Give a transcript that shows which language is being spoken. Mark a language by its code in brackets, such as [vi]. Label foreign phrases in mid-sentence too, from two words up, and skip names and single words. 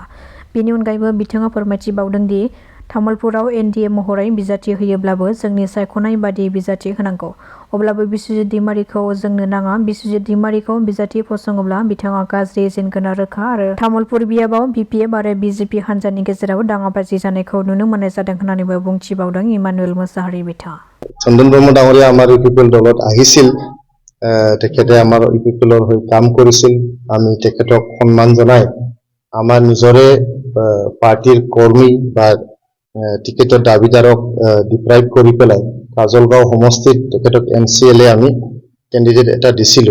[brx] बेनि अनगायैबो बिथाङा फोरमायथिबावदों दि तामुलपुराव NDA महरै बिजाथि होयोब्लाबो जोंनि सायख'नाय बादि बिजाथि होनांगौ। अब्लाबो बिस्वजित दैमारिखौ जोंनो नाङा। बिस्वजित दैमारिखौ बिजाथि फसङोब्ला बिथाङा गाज्रि जेनगोना रोखा आरो तामुलपुर बियाबाव BPF आरो BJP हान्जानि गेजेराव दाङाबाजि जानायखौ नुनो मोननाय जादों होननानैबो बुंथिबावदों इमानुएल मोसाहारि बिथाङा। [as] চন্দন ব্ৰহ্ম ডাঙৰীয়া আমাৰ UPPL দলত আহিছিল। তেখেতে আমাৰ UPPLৰ হৈ কাম কৰিছিল। আমি তেখেতক সন্মান জনাই আমাৰ নিজৰে পাৰ্টিৰ কৰ্মী বা টিকেটৰ দাবীদাৰক ডিপ্ৰাইভ কৰি পেলাই কাজলগাঁও সমষ্টিত তেখেতক MCLA আমি কেণ্ডিডেট এটা দিছিলোঁ।